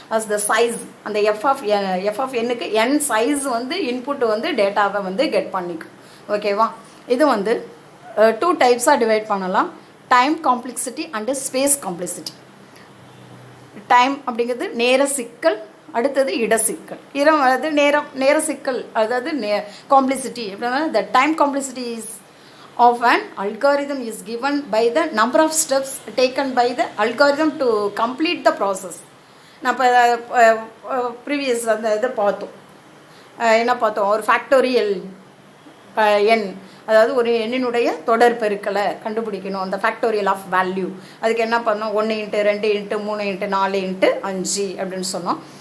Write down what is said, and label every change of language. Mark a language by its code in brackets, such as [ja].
[ta] As the size அந்த F of என்னுக்கு N size வந்து input வந்து டேட்டாவை வந்து கெட் பண்ணிக்கும். ஓகேவா? இது வந்து 2 டைப்ஸாக டிவைட் பண்ணலாம், time complexity and space complexity. Time அப்படிங்கிறது நேர சிக்கல், அடுத்தது இட சிக்கல். அதாவது நேர சிக்கல் அதாவது காம்ப்ளெக்சிட்டி அப்படின்னா [en] the time complexity is of an algorithm is given by the number of steps taken by the algorithm to complete the process. [ta] நான் இப்போ ப்ரீவியஸ் அந்த இதை பார்த்தோம், என்ன பார்த்தோம், ஒரு ஃபேக்டோரியல் எண் அதாவது ஒரு எண்ணினுடைய தொடர் பெருக்கலை கண்டுபிடிக்கணும், அந்த ஃபேக்டோரியல் ஆஃப் வேல்யூ. அதுக்கு என்ன பண்ணோம் 1 இன்ட்டு 2 இன்ட்டு 3 இன்ட்டு 4 இன்ட்டு 5 அப்படின்னு சொன்னோம்.